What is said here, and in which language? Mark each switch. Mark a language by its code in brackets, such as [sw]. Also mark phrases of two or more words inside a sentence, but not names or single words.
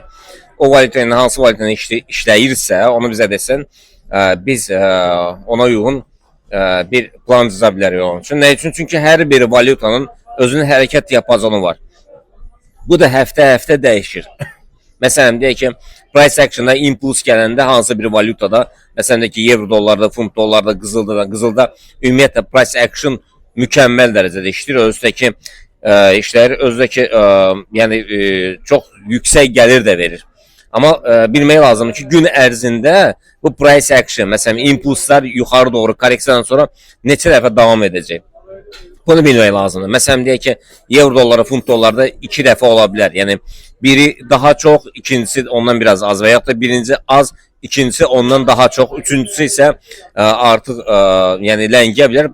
[az] O valyuta ilə hansı valyuta ilə işləyirsə, onu bizə desin, biz ona uyğun bir plan düzə bilərik onun üçün. Nə üçün? Çünki hər bir valyutanın özünün hərəkət diapazonu var. Bu da həftə-həftə dəyişir. Məsələn, deyək ki, [en] price action'da [az] impuls gələndə hansı bir valyutada, məsələn, deyək ki, euro dollarda, funt dollarda, qızılda ümumiyyətlə [en] price action [az] mükəmməl dərəcədə işləyir. Özdəki işlər, özdəki yəni çox yüksək gəlir də verir. Amma bilmək lazımdır ki, gün ərzində bu [en] price action, [az] məsələn, impulslar yuxarı doğru korreksiyadan sonra neçə dəfə davam edəcək. Bunu bilmək lazımdır. Məsələn, deyək ki, euro dolları, funt dollarda 2 dəfə ola bilər. Yəni, biri daha çox, ikincisi ondan biraz az və yaxud da birinci az, ikincisi ondan daha çox, üçüncüsü isə artıq yəni ləngiyə bilər.